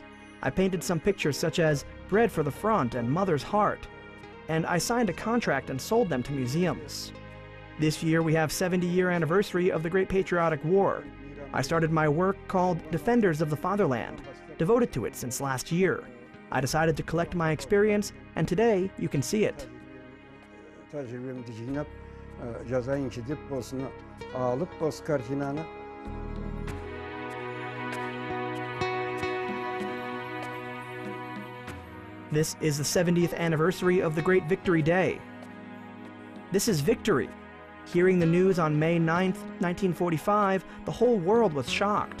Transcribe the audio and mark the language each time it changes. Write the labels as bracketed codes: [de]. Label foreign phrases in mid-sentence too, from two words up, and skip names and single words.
[en] I painted some pictures such as Bread for the Front and Mother's Heart, and I signed a contract and sold them to museums. This year we have 70-year anniversary of the Great Patriotic War. I started my work called Defenders of the Fatherland, devoted to it since last year. I decided to collect my experience, and today you can see it. [kk] Тәжірибемді жинап, жазайыншы деп осыны алып, осы картинаны. [en] This is the 70th anniversary of the Great Victory Day. This is victory. Hearing the news on May 9, 1945, the whole world was shocked.